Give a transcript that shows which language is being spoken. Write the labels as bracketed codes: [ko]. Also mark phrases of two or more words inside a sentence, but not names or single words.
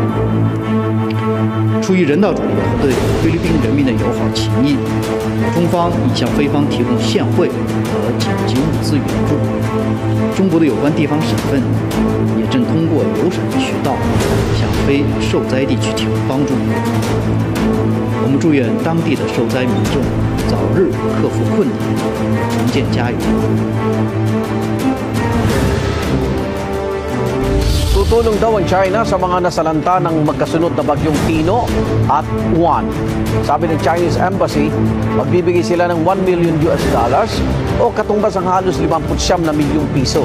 [zh] 出于人道主义和对菲律宾人民的友好情谊，中方已向菲方提供现汇和紧急物资援助。中国的有关地方省份也正通过有审渠道向非受灾地区提供帮助。我们祝愿当地的受灾民众早日克服困难，重建家园。 [tl] Tutulong daw ang China sa mga nasalanta ng magkasunod na bagyong Tino at Juan. Sabi ng Chinese Embassy, magbibigay sila ng $1 million o katumbas ang halos 59 na milyong piso.